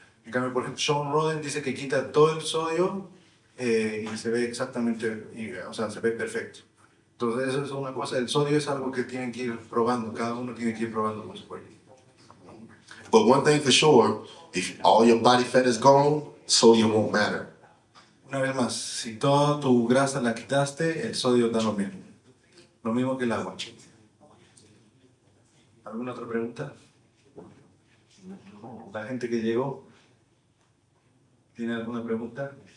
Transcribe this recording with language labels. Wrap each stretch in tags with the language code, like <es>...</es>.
<es>En cambio, por ejemplo, Sean Roden dice que quita todo el sodio y se ve exactamente, se ve perfecto. Entonces eso es una cosa, el sodio es algo que tienen que ir probando, cada uno tiene que ir probando con su cuerpo.</es> <en>But one thing for sure, if all your body fat is gone, sodium won't matter.</en> <es>Una vez más, si toda tu grasa la quitaste, el sodio da lo mismo que el agua. ¿Alguna otra pregunta? La gente que llegó, ¿tiene alguna pregunta?</es>